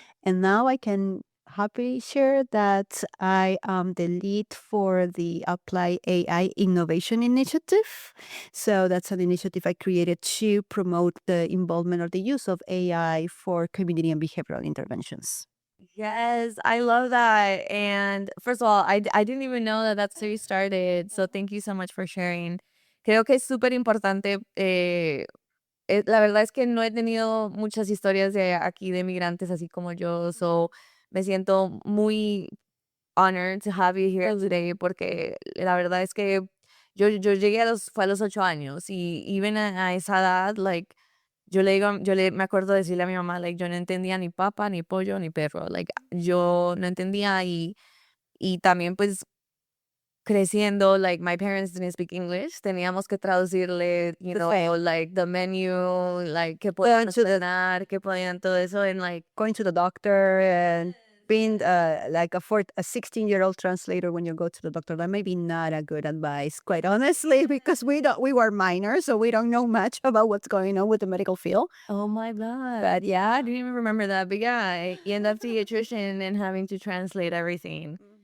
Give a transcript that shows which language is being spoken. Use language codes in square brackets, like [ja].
[en] And now I can happily share that I am the lead for the Apply AI Innovation Initiative. So that's an initiative I created to promote the involvement or the use of AI for community and behavioral interventions. Yes, I love that. And first of all, I didn't even know that that's where you started. So thank you so much for sharing. [es] Creo que es súper importante. La verdad es que no he tenido muchas historias de aquí de migrantes así como yo. So me siento muy [en] honored to have you here today [es] porque la verdad es que yo llegué fue a los 8 años y even a esa edad, like, me acuerdo decirle a mi mamá, like, yo no entendía ni papa, ni pollo, ni perro. Like, yo no entendía y también, pues, creciendo, like, [en] my parents didn't speak English. [es] Teníamos que traducirle, [en] you know, like, the menu, [es] like, qué podían cenar, qué podían todo eso, and, like, [en] Going to the doctor and being like a 16-year-old translator when you go to the doctor, that may be not a good advice, quite honestly, because we were minors, so we don't know much about what's going on with the medical field. oh my God. But yeah, I didn't even remember that. But yeah, you end up pediatrician and having to translate everything.